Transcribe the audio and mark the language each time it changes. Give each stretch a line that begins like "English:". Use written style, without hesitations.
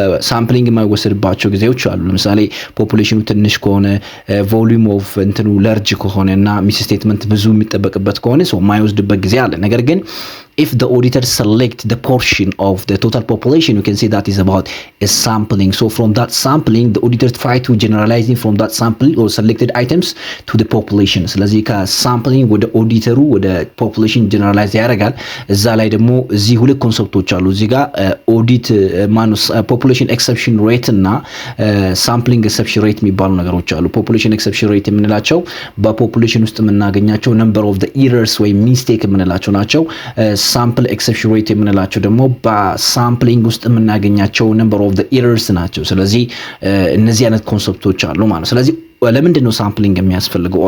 Amharic: ሳምፕሊንግ የማይወሰድባቸው ጊዜዎች አሉ። ለምሳሌ ፖፑሌሽኑ ትንሽ ከሆነ ቮሊዩም ኦፍ እንትኑ ለርጅ ከሆነ እና ሚስ ስቴትመንት ብዙ የሚጠበቅበት ከሆነ ሰው የማይወስድበት ጊዜ አለ። ነገር ግን
English: if the auditor select the portion of the total population, you can say that is about a sampling. So from that sampling, the auditor try to generalizing from that sample or selected items to the population.
Amharic: ስለዚህ ከሳምፕሊንግ ወደ ኦዲተሩ ወደ ፖፑሌሽን ጀነራላይዝ ያደርጋል። እዛ ላይ ደግሞ እዚህ ሁለት ኮንሰፕቶች አሉ። እዚህ ጋር ኦዲት ማኑስ ፖፑሌሽን ኤክሰፕሽን ሬት እና ሳምፕሊንግ ኤክሰፕሽን ሬት የሚባሉ ነገሮች አሉ። ፖፑሌሽን ኤክሰፕሽን ሬት የምንላቸው በፖፑሌሽን ውስጥ የምናገኛቸው ነምበር ኦፍ ዘ ኢረርስ ወይም ሚስቴክ የምንላቸው ናቸው። ሳምፕል ኤክሰፕሽን ሬት የምንላቸው ደግሞ በሳምፕሊንግ ውስጥ የምናገኛቸው ነምበር ኦፍ ዘ ኢረርስ ናቸው። ስለዚህ እነዚህ አይነት ኮንሰፕቶች አሉ ማለት ነው። ስለዚህ ለምንድን ነው ሳምፕሊንግ የሚያስፈልገው?